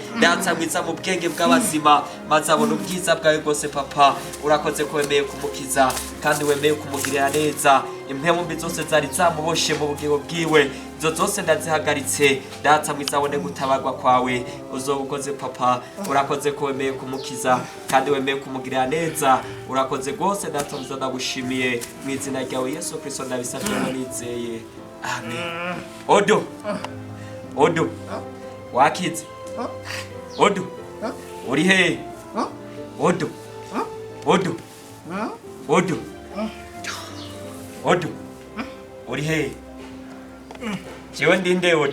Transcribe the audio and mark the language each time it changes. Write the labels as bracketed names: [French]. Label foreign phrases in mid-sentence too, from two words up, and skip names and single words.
[Rundi] Mwiza mu bwenge bw'abazima. Maze abone ubwiza bwawe gose papa. Urakoze kwemeye kumukiza kandi wemeye kumugirira neza. impemu mbi zose zari zamuboshe mu bugingo bwiwe izo zose ndazihagaritse data mwiza abone gutabagwa kwawe uzoba ukoze papa urakoze ko wemeye kumukiza kandi wemeye kumugirira neza urakoze rwose data mwiza ndagushimiye mu izina ryawe Yesu Kristo ndabisabye nizeye amen. Odo wakize Odo uri he Odo uri he jewe ndinde Odo